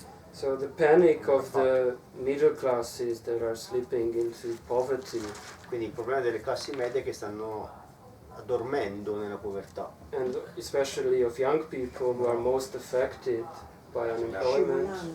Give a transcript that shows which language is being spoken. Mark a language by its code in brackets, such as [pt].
[en] So the panic of the middle classes that are slipping into poverty. [it] Quindi il problema delle classi medie che stanno addormendo nella povertà. [en] And especially of young people who are most affected by unemployment.